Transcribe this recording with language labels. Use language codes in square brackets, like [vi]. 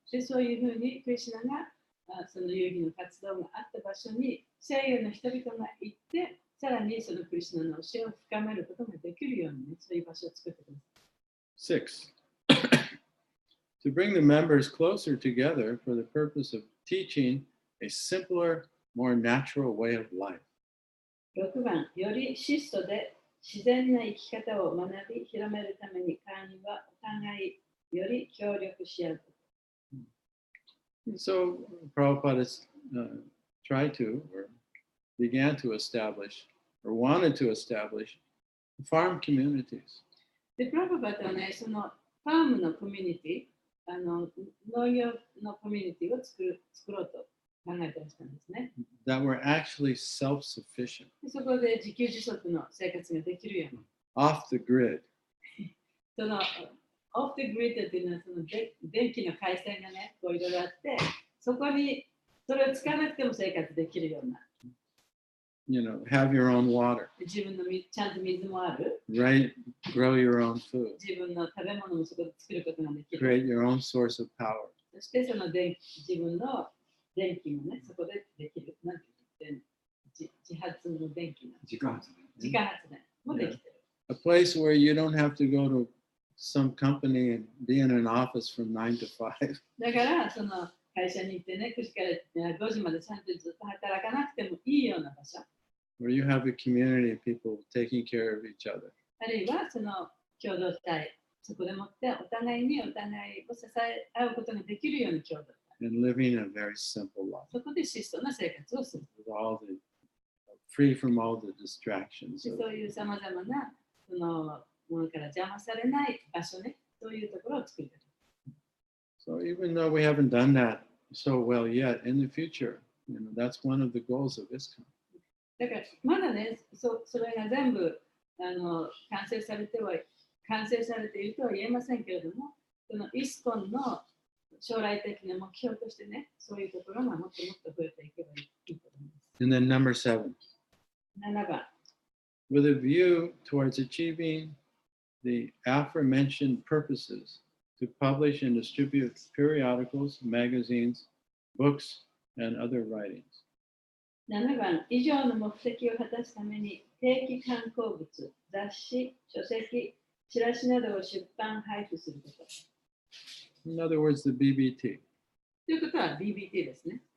[ja] で、そういうふうにクリシュナがその遊戯の活動があった場所に西洋の人々が行って、さらにそのクリシュナの教えを深めることができるようにね、そういう場所を作ってください。 [en] 6. To bring the members closer together for the purpose of teaching a simpler, more natural way of life. [ja] 6番、より質素で自然な生き方を学び、広めるために会員はお互いより協力し合うこと。 [en] So Prabhupada tried to, or began to establish, or wanted to establish farm communities. [ja] で、プラブパートはね、そのファームのコミュニティ、農業のコミュニティを作ろうと考えてらしたんですね。 [en] That were actually self-sufficient. [ja] でそこで自給自足の生活ができるように。 [en] Off the grid. [ja] そのオフ・グリッドっていうのはその電気の回線がね、こういろいろあって、そこにそれを使わなくても生活できるような。 [en] You know, have your own water. [ja] 自分のちゃんと水もある。 [en] Right? Grow your own food. [ja] 自分の食べ物もそこで作ることができる。 [en] Create your own source of power. [ja] そしてその自分の電気もね、そこでできる。なんて言って自発の電気の時間発電もできてる。 [en] A place where you don't have to go to some company and be in an office from 9 to 5. [ja] だからその会社に行ってね、9時から5時までちゃんとずっと働かなくてもいいような場所。 [en] Where you have a community of people taking care of each other. [ja] あるいはその共同体、そこでもってお互いを支え合うことができるような共同体。 [en] and living a very simple life [ja] そこで質素な生活をする。 [en] with all the free from all the distractions [ja] で [en] of [ja] そういうさまざまなそのものから邪魔されない場所ね、そういうところを作る。 [en] So even though we haven't done that so well yet, in the future, that's one of the goals of ISKCON. [ja] だからまだね、それが全部完成されているとは言えませんけれども、そのイスコンの将来的な目標としてね、そういうところがもっともっと増えていけばいいと思います。 [en] And then number 7, [ja] 7番。 [en] with a view towards achieving the aforementioned purposes to publish and distribute periodicals, magazines, books, and other writings. [ja] 7番、以上の目的を果たすために定期刊行物、雑誌、書籍、チラシなどを出版配布すること。 [en] In other words, the BBT. [ja] ということは BBT ですね。